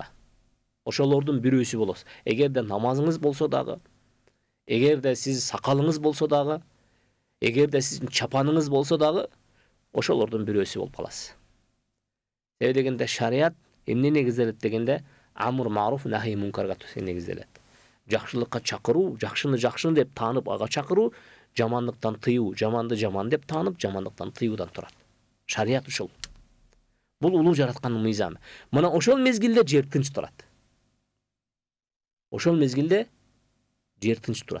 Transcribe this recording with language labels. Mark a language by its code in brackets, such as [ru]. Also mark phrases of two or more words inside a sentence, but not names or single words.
[ky] Ошолордун бирөөсү болосуз. Эгерде намазыңыз болсо дагы, эгерде сиз сакалыңыз болсо дагы, эгерде сиздин чапаныңыз болсо дагы, ошолордун бирөөсү болуп каласыз. Себеби дегенде шарият эмне негизделет дегенде, [ar] أمر معروف نهي منكر [ky] негизделет. Жакшылыкка чакыруу, жакшыны жакшы деп таанып ага чакыруу, жамандыктан тыюу, жаманды жаман деп таанып, жамандыктан тыюудан турат. Шарият ушул. Бул улуу жараткандын мыйзамы. Мына ошол мезгилде жер тынч турат. Ошол мезгилде жер тынч турат.